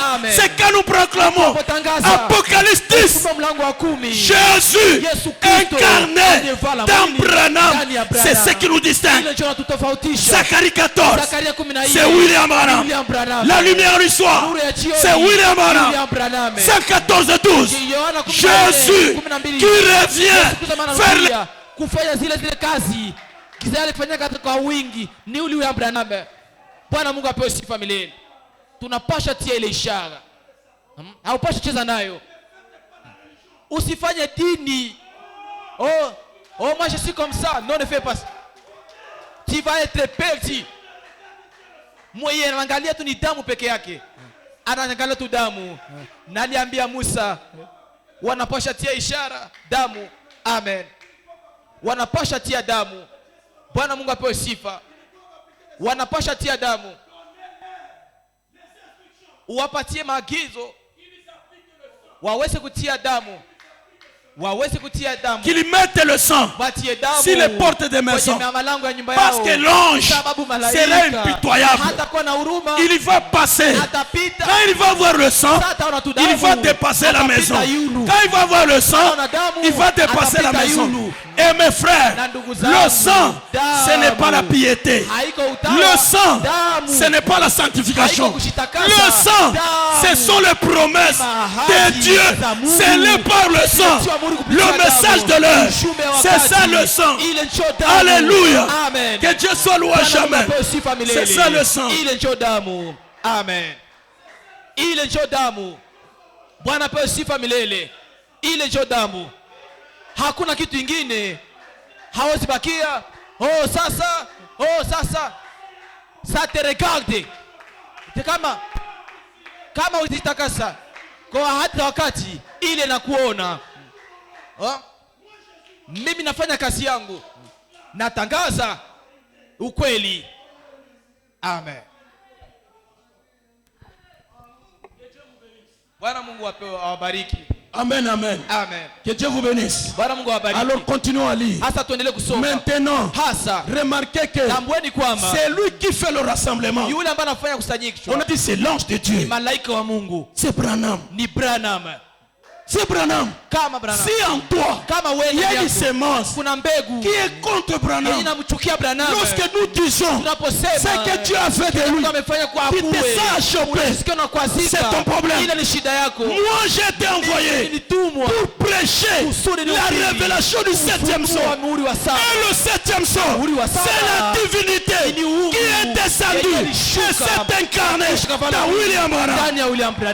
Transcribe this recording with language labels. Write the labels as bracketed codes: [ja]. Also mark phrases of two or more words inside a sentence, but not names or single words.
[fr] C'est quand nous proclamons Apocalypse 10, Jésus incarné dans Branham. C'est ce qui nous distingue. Zacharie 14, c'est William Branham. La lumière du soir, c'est William Branham. 114:12, Jésus qui revient faire [sw] kufanya zile kazi alifanya kwa wingi ni William Branham. Bwana Mungu apewe sifa milele. Tunapasha tia ile ishara, haupasha cheza nayo. Usifanye dini [fr] moi je suis comme ça, non, ne fais pas ça. Tu vas être perdu. [sw] Mwenye anaangalia tu ni damu peke yake, anaangalia tu damu. Naliambia Musa wanapasha tia ishara damu. Amen. Wanapasha tia damu. Bwana Mungu apewe sifa. Wanapasha tia damu. Uwapatie maagizo waweze kutia damu. [fr] Qu'ils mettent le sang sur les portes des maisons, parce que l'ange sera impitoyable. Il va passer. Quand il va voir le sang, il va dépasser la maison. Quand il va voir le sang, il va dépasser la maison. Et mes frères, le sang, ce n'est pas la piété. Le sang, ce n'est pas la sanctification. Le sang, ce sont les promesses de Dieu scellées par le sang. Le message de l'heure, c'est ça le sang. Alléluia. Que Dieu soit loué jamais. C'est ça le sang. [sw] Amen. Ile njo damu. Bwana pewe sifa milele. Ile njo damu. Hakuna kitu kingine. Hawezi bakia. Sasa. [fr] Ça te regarde. [sw] Kama uzitakasa kwa hata wakati ile na kuona. Mimi nafanya kazi yangu, natangaza ukweli. Amen. Bwana Mungu awabariki. Amen, amen. Amen. [fr] Que Dieu vous bénisse. [sw] Bwana Mungu awabariki. [fr] Alors continuons à lire. [sw] Hasa tuendelee kusoma. [fr] Maintenant, hasa remarquez que c'est lui qui fait le rassemblement. [sw] Yule ambaye anafanya kusanyiko. [fr] On a dit c'est l'ange de Dieu. [sw] Ni malaika wa Mungu. [fr] C'est Branham. [sw] Ni Branham. [fr] C'est Branham. [sw] Kama Branham. [fr] Si en toi, [sw] Kama wewe [fr] il y a une semence [sw] kuna mbegu [fr] qui est contre Branham. [sw] Inamchukia Branham. [fr] Lorsque nous disons ce que Dieu a fait de lui, tu te sens chopé. C'est ton problème. Moi j'ai été envoyé pour prêcher la révélation du 7e son. Et le 7e son, c'est la divinité qui est descendue et s'est incarnée dans William Branham.